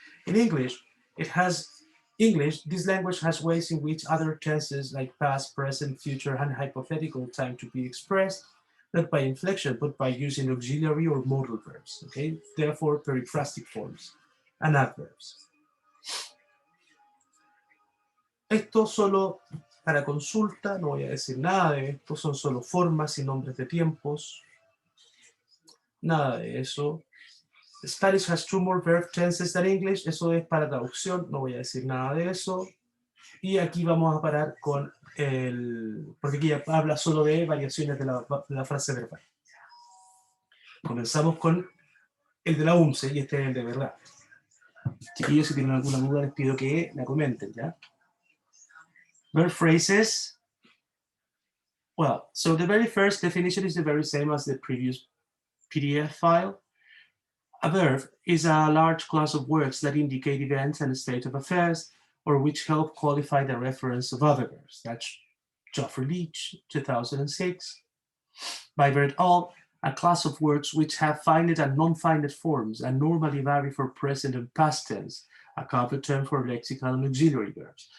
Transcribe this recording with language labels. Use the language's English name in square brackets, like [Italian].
[English] In English, this language has ways in which other tenses like past, present, future, and hypothetical time to be expressed, not by inflection, but by using auxiliary or modal verbs, okay? Therefore, periphrastic forms and adverbs. [Spanish] Esto solo para consulta, no voy a decir nada de esto, son solo formas y nombres de tiempos. Nada de eso. [English] Spanish has two more verb tenses than English, [Spanish] eso es para traducción, no voy a decir nada de eso. Y aquí vamos a parar con porque aquí ya habla solo de variaciones de la frase verbal. Comenzamos con el de la UMCE y este es el de verdad. Chiquillos, si tienen alguna duda, les pido que la comenten, ¿ya? [English] Verb phrases. Well, so the very first definition is the very same as the previous PDF file. A verb is a large class of words that indicate events and a state of affairs, or which help qualify the reference of other verbs. That's Geoffrey Leach, 2006. By verb all, a class of words which have finite and non-finite forms and normally vary for present and past tense, a common term for lexical and auxiliary verbs.